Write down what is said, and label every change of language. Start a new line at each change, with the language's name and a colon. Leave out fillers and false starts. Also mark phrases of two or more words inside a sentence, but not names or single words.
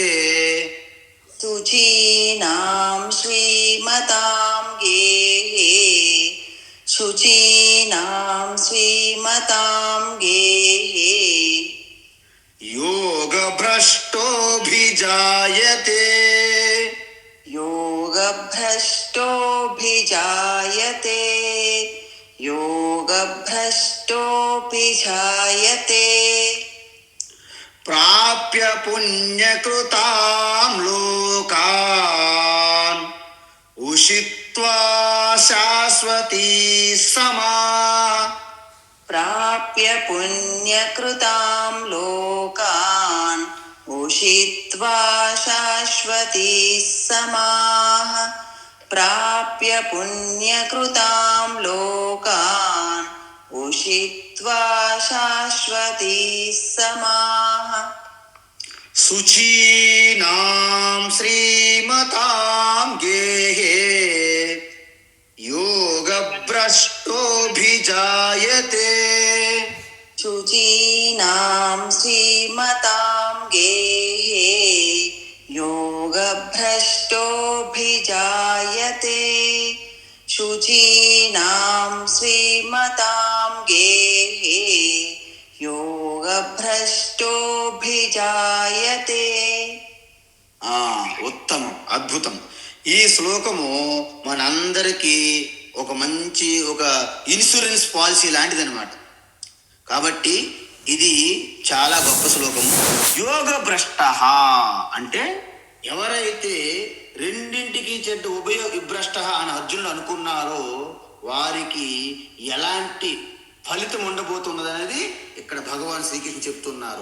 Sanskrit: శుచీనాం శ్రీమతాం గేహే, శుచీనాం శ్రీమతాం గేహే, యోగభ్రష్టోభిజాయతే, योगभ्रष्टोऽभिजायते, योगभ्रष्टोऽभिजायते, ప్రాప్య పుణ్యకృతాం లోకాన్, ఉషిత్వా శాశ్వతీ సమాః, प्राप्य पुण्यकृतां लोकान्, उषित्वा शाश्वती समाः, प्राप्य पुण्यकृतां लोकान्, उषित्वा शाश्वती समाः, శుచీనాం శ్రీమతాం గేహే, యోగభ్రష్టోభిజాయతే, शुचीनां श्रीमतां गेहे, योगभ्रष्टोऽभिजायते, शुचीनां श्रीमतां गेहे, योगभ्रष्टोऽभिजायते.
Telugu: ఉత్తమం, అద్భుతం. ఈ శ్లోకము మనందరికీ ఒక మంచి
English: insurance policy
Telugu: లాంటిది అనమాట. కాబట్టి ఇది చాలా గొప్ప శ్లోకము. యోగ భ్రష్ట అంటే ఎవరైతే రెండింటికి చెడ్డ విభ్రష్ట అని అర్జునుడు అనుకున్నారో వారికి ఎలాంటి ఫలితం ఉండబోతున్నది అనేది ఇక్కడ భగవాన్ శ్రీకృష్ణ చెప్తున్నారు.